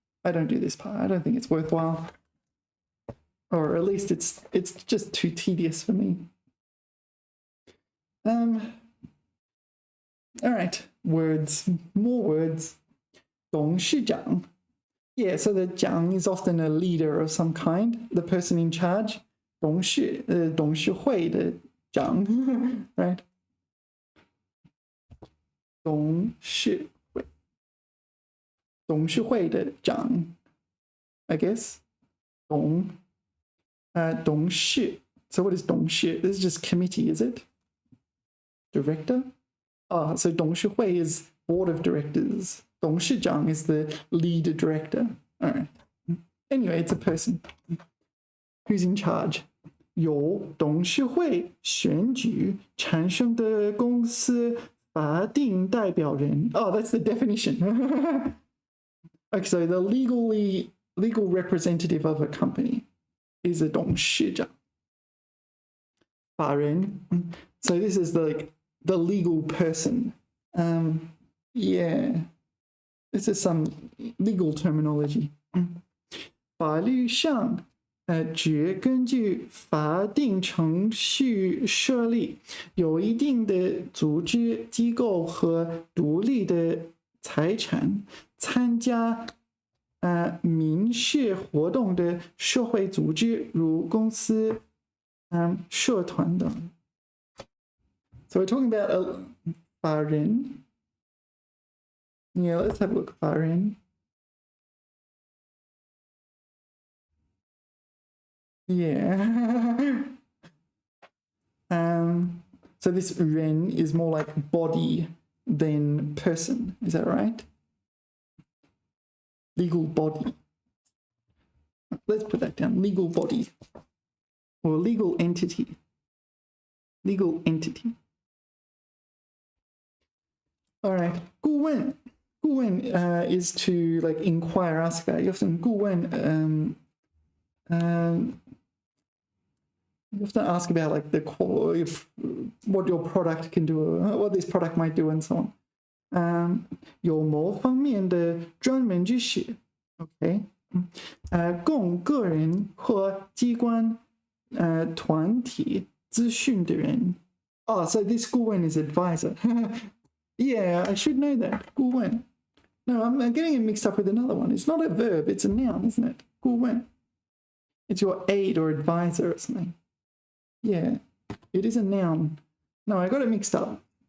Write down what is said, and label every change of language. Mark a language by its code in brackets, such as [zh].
[en] I don't do this part. I don't think it's worthwhile. Or at least it's just too tedious for me. All right, words, more words. [zh] 董事长. [en] Yeah, so the 长 is often a leader of some kind, the person in charge. [zh] 董事会的长, [en] right? [zh] 董事会的长 [en] I guess. [zh] 董事. [en] So what is 董事? This is just committee, is it? Director? Oh, so 董事会 is board of directors. 董事长 is the lead director. All right. Anyway, it's a person who's in charge. [zh] 由董事会选举产生的公司法定代表人. [en] Oh, that's the definition. Okay, so the legal representative of a company is a 董事长. [zh] 法人. [en] So this is the legal person. Yeah, this is some legal terminology. [zh] 法律上只根据法定程序设立，有一定的组织机构和独立的财产，参加民事活动的社会组织，如公司、社团等。 [en] So we're talking about a 法人. Yeah, let's have a look. 法人. Yeah. So this 人 is more like body than person. Is that right? Legal body. Let's put that down. Legal body. Or legal entity. Legal entity. All right. 顾问，顾问 is to like inquire, ask about. [zh] 有什么顾问 [en] you have to ask about like the core, if what your product can do, what this product might do, and so on. [zh] 有某方面的专门知识 ，OK， 供个人或机关团体资讯的人。 [en] Oh, so this 顾问 is advisor. Yeah, I should know that. 顾问. No, I'm getting it mixed up with another one. It's not a verb, it's a noun, isn't it? [zh] 顾问. [en] It's your aide or advisor or something. Yeah, it is a noun. No, I got it mixed up.